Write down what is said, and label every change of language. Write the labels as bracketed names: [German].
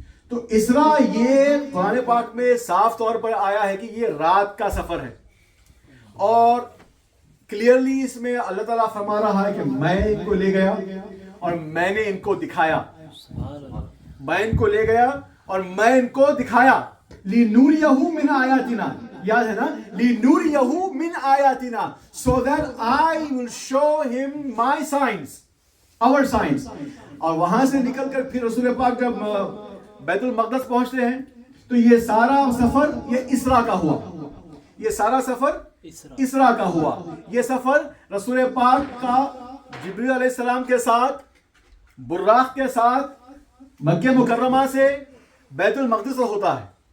[Urdu] تو اسرا یہ قرآن پاک میں صاف طور پر آیا ہے کہ یہ رات کا سفر ہے، اور کلیئرلی اس میں اللہ تعالیٰ فرما رہا ہے کہ میں ان کو لے گیا اور میں نے ان کو دکھایا. میں ان کو لے گیا اور میں ان کو دکھایا. [Arabic] لِنُورِيَهُ مِنْ آیَاتِنَا، [Urdu] یاد ہے نا، [English] لِنُورِيَهُ مِنْ آیَاتِنَا, so that I will show him my signs, our signs. [Urdu] اور وہاں سے نکل کر پھر رسول پاک جب بیت المقدس پہنچتے ہیں تو یہ سارا سفر یہ اسرا کا ہوا. یہ سارا سفر اسرا کا ہوا. یہ سفر رسول پاک کا جبریل علیہ السلام کے ساتھ براق کے ساتھ مکہ مکرمہ سے بیت المقدس ہوتا ہے.